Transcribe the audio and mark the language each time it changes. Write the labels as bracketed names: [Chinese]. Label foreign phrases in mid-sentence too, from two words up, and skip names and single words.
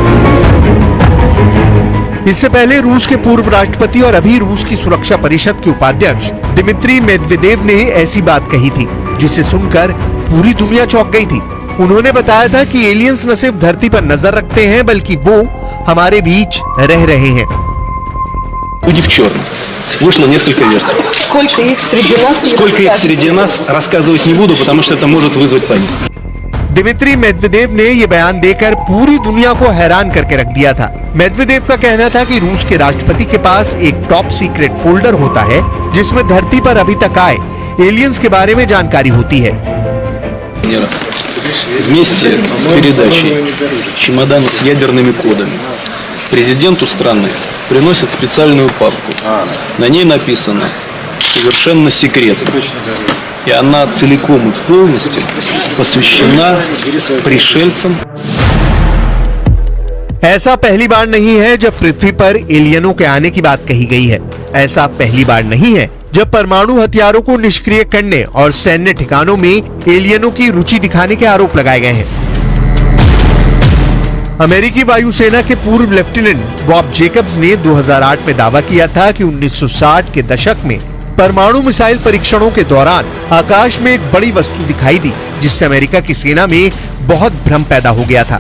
[Hindi] इससे पहले रूस के पूर्व राष्ट्रपति और अभी रूस की सुरक्षा परिषद के उपाध्यक्ष दिमित्री मेदवेदेव ने ऐसी बात कही थी जिसे सुनकर पूरी दुनिया चौंक गई थी। उन्होंने बताया था कि एलियंस न सिर्फ धरती पर नजर रखते हैं बल्कि वो हमारे बीच रह रहे हैं। [Russian] Люди в черном. Вышло несколько версий. Сколько их среди нас, рассказывать не буду, потому что это может вызвать панику. [Hindi] दिमित्री मेदवेदेव ने ये बयान देकर पूरी दुनिया को हैरान करके रख दिया था। मेदवेदेव का कहना था कि रूस के राष्ट्रपति के पास एक [English] top secret folder [Hindi] होता है जिसमें धरती पर अभी तक आए एलियंस के बारे में जानकारी होती है। [Russian] Вместе с передачей чемодана с ядерными кодами президенту страны приносят специальную папку. На ней написано «Совершенно секретно». И она целиком и полностью посвящена пришельцам. [Hindi] ऐसा पहली बार नहीं है जब पृथ्वी पर एलियनों के आने की बात कही गई है। ऐसा पहली बार नहीं है जब परमाणु हथियारों को निष्क्रिय करने और सैन्य ठिकानों में एलियनों की रुचि दिखाने के आरोप लगाए गए हैं। अमेरिकी वायुसेना के पूर्व लेफ्टिनेंट बॉब जेकब्स ने 2008 में दावा किया था कि 1960 के दशक में परमाणु मिसाइल परीक्षणों के दौरान आकाश में एक बड़ी वस्तु दिखाई दी जिससे अमेरिका की सेना में बहुत भ्रम पैदा हो गया था।